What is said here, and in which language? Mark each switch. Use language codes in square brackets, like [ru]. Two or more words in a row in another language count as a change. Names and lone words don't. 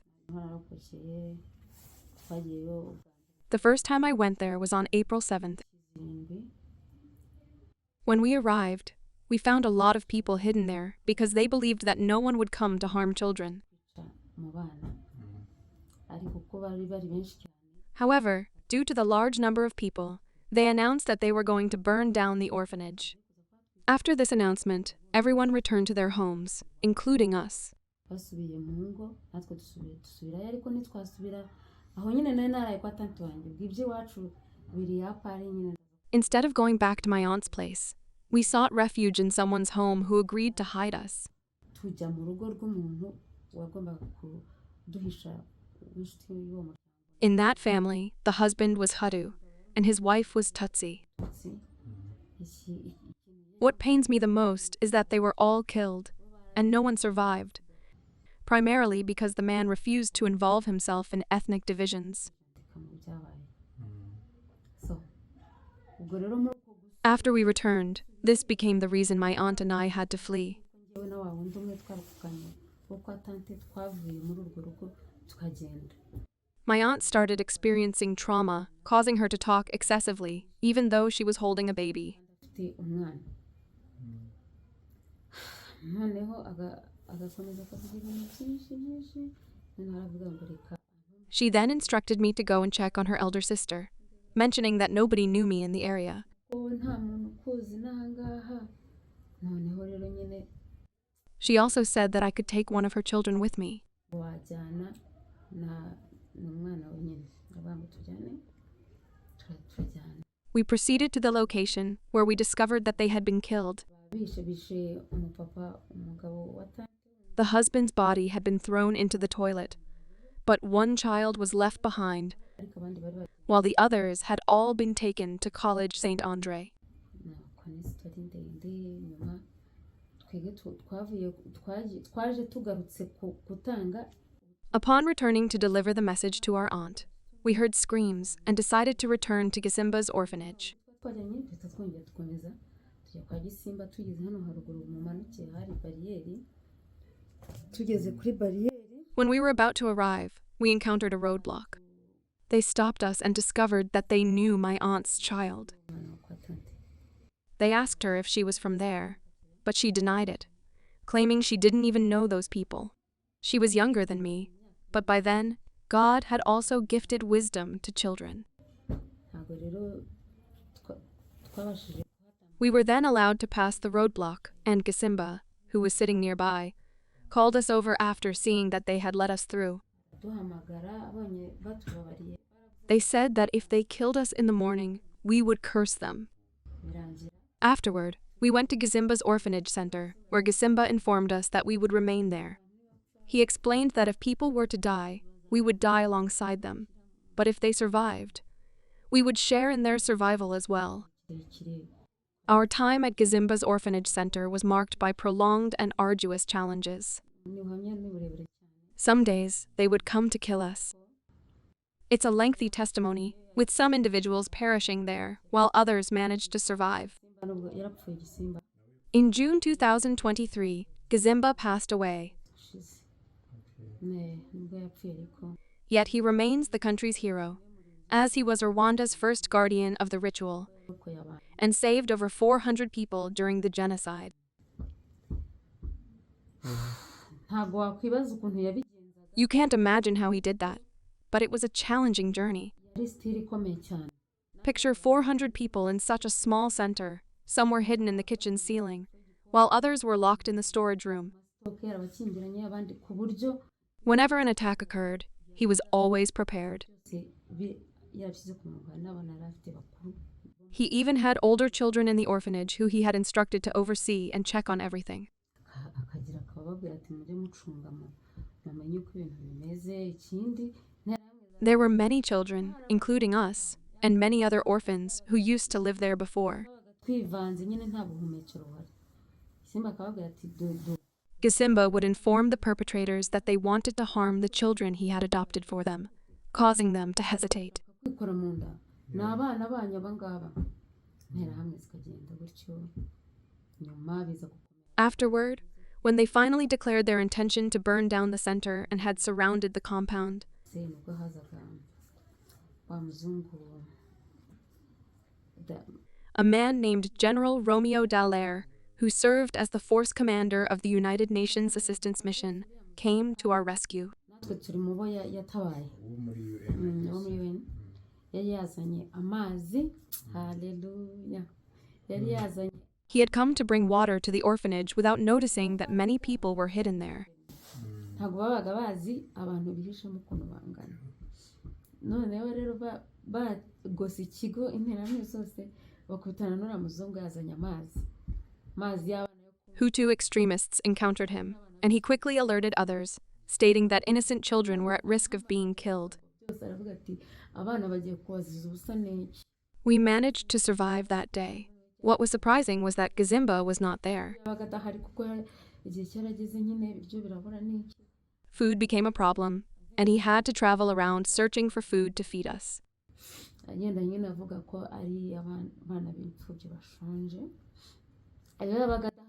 [rw] nararokokeye twagiyeyo [en] The first time I went there was on April 7th. [rw] zirindwi [en] When we arrived, we found a lot of people hidden there because they believed that no one would come to harm children. [rw] kwica mu bana ariko ko bari benshi cyane [en] However, due to the large number of people, they announced that they were going to burn down the orphanage. After this announcement, everyone returned to their homes, including us. [rw] basubiye mu ngo natwe dusubirayo ariko ntitwasubira aho nyine nari naraye kwa tanti wanjye bw'iby'iwacu biri yapari nyine [en] Instead of going back to my aunt's place, we sought refuge in someone's home who agreed to hide us. [rw] tujya mu rugo rw'umuntu wagombaga kuduhisha w'inshuti y'uwo muryango [en] In that family, the husband was Hutu, and his wife was Tutsi. What pains me the most is that they were all killed, and no one survived, primarily because the man refused to involve himself in ethnic divisions. [rw] so ubwo rero muri uko [en] After we returned, this became the reason my aunt and I had to flee. [rw] njyewe na wa wundi umwe twarukanye wo kwa tante twavuye muri urwo rugo tukagenda [en] My aunt started experiencing trauma, causing her to talk excessively, even though she was holding a baby. [rw] afite umwana noneho agakomeza akavuga ibintu byinshi noneho aravuga ngo reka [en] She then instructed me to go and check on her elder sister, mentioning that nobody knew me in the area. [rw] wowe nta muntu ukuzi n'ahangaha noneho rero nyine [en] She also said that I could take one of her children with me. [rw] wajyana n'umwana we nyine ndavuga ngo tujyane turajyana [en] We proceeded to the location, where we discovered that they had been killed. [rw] bishe umupapa umugabo wa tante [en] The husband's body had been thrown into the toilet, but one child was left behind, [rw] ariko abandi bari bari [en] while the others had all been taken to College St. Andre. [rw] kwa n'isitori ndende nyuma twebwe twaje tugarutse gutanga [en] Upon returning to deliver the message to our aunt, we heard screams and decided to return to Gisimba's orphanage. [rw] twajyanye duhita twongera dukomeza tujya kwa gisimba tugeze hano haruguru mu manukiye hari bariyeri tugeze kuri bariyeri [en] When we were about to arrive, we encountered a roadblock. They stopped us and discovered that they knew my aunt's child. [rw] umwana wo kwa tante [en] They asked her if she was from there, but she denied it, claiming she didn't even know those people. She was younger than me, but by then, God had also gifted wisdom to children. [rw] ntabwo rero twabashije [en] We were then allowed to pass the roadblock, and Gisimba, who was sitting nearby, called us over after seeing that they had let us through. [rw] duhamagara abonye batubabariye [en] They said that if they killed us in the morning, we would curse them. [rw] birangira [en] Afterward, we went to Gisimba's orphanage center, where Gisimba informed us that we would remain there. He explained that if people were to die, we would die alongside them, but if they survived, we would share in their survival as well. [rw] kirekire [en] Our time at Gisimba's orphanage center was marked by prolonged and arduous challenges. [rw] ni ubuhamya ni burebure cyane [en] Some days, they would come to kill us. It's a lengthy testimony, with some individuals perishing there, while others managed to survive. [rw] Gisimba nubwo yarapfuye gisimba [en] In June 2023, Gizimba passed away, [rw] ushize nubwo yapfuye ariko [en] yet he remains the country's hero, as he was Rwanda's first guardian of the ritual [rw] uko yabaye [en] and saved over 400 people during the genocide. [rw] ntabwo wakwibaza ukuntu yabigenzaga [en] You can't imagine how he did that, but it was a challenging journey. [rw] yari sitiri ikomeye cyane [en] Picture 400 people in such a small center. Some were hidden in the kitchen ceiling, while others were locked in the storage room. [rw] sitoke yarabakingiranye abandi ku buryo [en] Whenever an attack occurred, he was always prepared. [rw] byose yarabishyize ku murongo hari n'abana yari afite bakuru [en] He even had older children in the orphanage who he had instructed to oversee and check on everything. [rw] akagira akababwira ati mujye mucunga mumenye uko ibintu bimeze ikindi [en] There were many children, including us, and many other orphans who used to live there before. [rw] twivanze nyine nta buhumekero buhari simba akababwira ati [en] Gisimba would inform the perpetrators that they wanted to harm the children he had adopted for them, causing them to hesitate. [rw] kwikora mu nda ni abana banyu aba ngaba interahamwe zikagenda gutyo nyuma biza [en] Afterward, when they finally declared their intention to burn down the center and had surrounded the compound, [rw] se nubwo hazaga wa muzungu [en] a man named General Romeo Dallaire, who served as the force commander of the United Nations Assistance Mission, came to our rescue. [rw] natwe turi mu bo yatabaye wo muri wo muri UN yari yazanye amazi haleluya yari yazanye [en] He had come to bring water to the orphanage without noticing that many people were hidden there. [rw] ntabwo babaga bazi abantu bihishemo ukuntu bangana noneho rero bagose ikigo interahamwe zose bakubitana n'uriya muzungu yazanye amazi y'abana [en] Hutu extremists encountered him, and he quickly alerted others, stating that innocent children were at risk of being killed. [rw] byose aravuga ati abana bagiye kubaziza ubusa n'iki [en] We managed to survive that day. What was surprising was that Gazimba was not there. [rw] yabaga adahari kuko igihe cyarageze nyine ibiryo birabura n'iki [en] Food became a problem, and he had to travel around searching for food to feed us. [rw] agenda nyine avuga ko ari abana b'imfubyi bashonje rero yabaga adahari